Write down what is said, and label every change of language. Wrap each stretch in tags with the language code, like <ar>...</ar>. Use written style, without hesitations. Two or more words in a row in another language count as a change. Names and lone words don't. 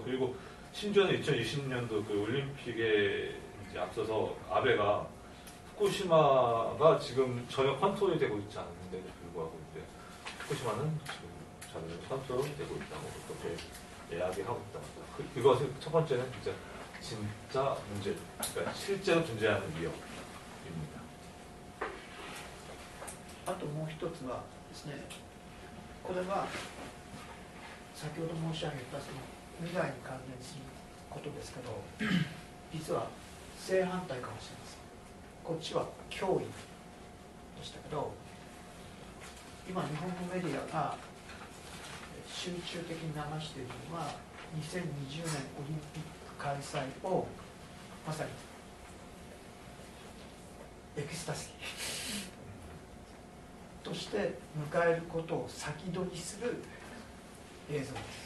<ko>그리고 심지어는 2020년도 그 올림픽에 이제 앞서서 아베가 후쿠시마가 지금 전혀 컨트롤이 되고 있지 않은데도 불구하고 이제 후쿠시마는 지금 전혀 컨트롤이 되고 있다고 그렇게 이야기하고 있다. 이것은 첫 번째는 진짜 문제, 그러니까 실제로 존재하는 위협입니다.</ko> <ja>あともう一つはですね、これは先ほど申し上げたその未来に関連することですけど、実は正反対かもしれません。こっちは脅威でしたけど、今日本のメディアが集中的に流しているのは2020年オリンピック開催をまさにエクスタシーとして迎えることを先取りする映像です。</ja>